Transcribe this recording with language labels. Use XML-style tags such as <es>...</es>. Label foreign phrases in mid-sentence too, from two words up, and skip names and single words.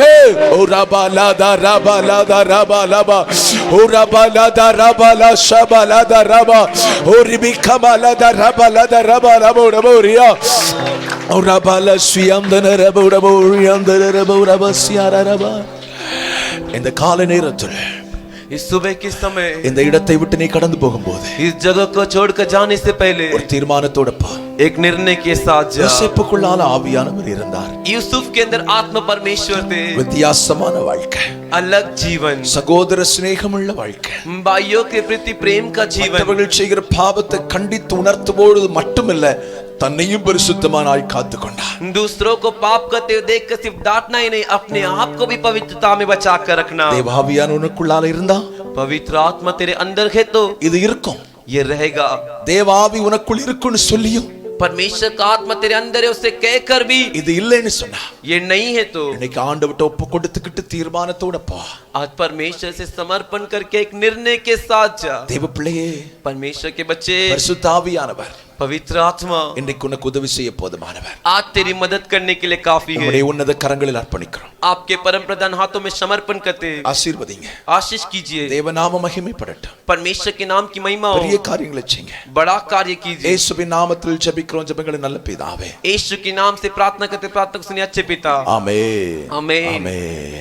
<ta>ஓ ரபா லாதா ரபா லாதா ரபா லபா ஓ ரபா லாதா ரபா லா ஷபா லாதா ரபா ஓ ரிபிகமா லாதா ரபா லாதா ரபா லபோ ரபோ ரியா ஓ ரபா லா ஸ்வியந்தன ரபோ ரபோ ரியந்தன ரபோ ரபா சியாரா ரபா. இந்த கால நேரத்தில்</ta> <hi>इस सुबह के समय</hi> <ta>இந்த இடத்தை விட்டு நீ கடந்து போகும்போது</ta> <hi>इस जगह को छोड़कर जाने से पहले</hi> <ta>ஒரு தீர்மானத்தோட போ.</ta> <hi>एक निर्णय के साथ जा।</hi> <ta>யோசேப்புக்குள்ளால ஆவியானவர் இருந்தார்.</ta> <hi>यूसुफ के अंदर आत्मा परमेश्वर थे।</hi> <ta>வித்தியாசமான வாழ்க்கை,</ta> <hi>अलग जीवन,</hi> <ta>சகோதர சிநேகமுள்ள வாழ்க்கை,</ta> <hi>भाइयों के प्रति प्रेम का जीवन,</hi> <ta>மற்றவர்கள் செய்கிற பாவத்தை கண்டித்து உணர்த்தும்போது மட்டுமல்ல, தன்னையும் பரிசுத்தமானாய் காத்துக்கொண்டார்.</ta> <hi>दूसरों को पाप करते हुए देखकर सिर्फ डांटना ही नहीं, अपने आप को भी पवित्रता में बचा कर रखना।</hi> <ta>தேவாவியான உனக்குள்ளால இருந்தா</ta> <hi>पवित्र आत्मा तेरे अंदर है तो</hi> <ta>இது இருக்கும்.</ta> <hi>ये रहेगा।</hi> <ta>தேவாவி உனக்குள் இருக்குன்னு சொல்லியும்</ta> <hi>परमेश्वर का आत्मा तेरे अंदर है उससे कहकर भी</hi> <ta>இது இல்லைன்னு சொன்னா,</ta> <hi>ये नहीं है तो</hi> <ta>இன்னைக்கு ஆண்டவர்ட்ட ஒப்பு கொடுத்துக்கிட்டு தீர்மானத்தோட போ.</ta> <hi>आज परमेश्वर से समर्पण करके एक निर्णय के साथ जा।</hi> <ta>தேவ பிள்ளையே,</ta> <hi>परमेश्वर के बच्चे,</hi> <ta>பரிசுத்த ஆவியானவர்</ta> <hi>पवित्र आत्मा</hi> <ta>இன்றைக்கு உனக்கு உதவி செய்ய போதுமானவர்.</ta> <hi>आज तेरी मदद करने के लिए काफी है।</hi> <ta>நம்முடைய உன்னத கரங்களில் அர்ப்பணிக்கிறோம்.</ta> <hi>आपके परम प्रधान हाथों में समर्पण करते हैं।</hi> <ta>ஆசீர்வதிங்க,</ta> <hi>आशीष कीजिए,</hi> <ta>தேவநாம மகிமைப்படட்டும்.</ta> <hi>परमेश्वर के नाम की महिमा हो,</hi> <ta>பெரிய காரியங்களை செய்யுங்க.</ta> <hi>बड़ा कार्य कीजिए।</hi> <ta>இயேசுவின் நாமத்தில் ஜெபிக்கிறோம் ஜெபங்களை நல்ல பிதாவே.</ta> <hi>यीशु के नाम से प्रार्थना करते प्रार्थना को सुनिए अच्छे पिता।</hi> <ta>ஆமென்.</ta> <hi>आमीन।</hi> <ta>ஆமென்.</ta>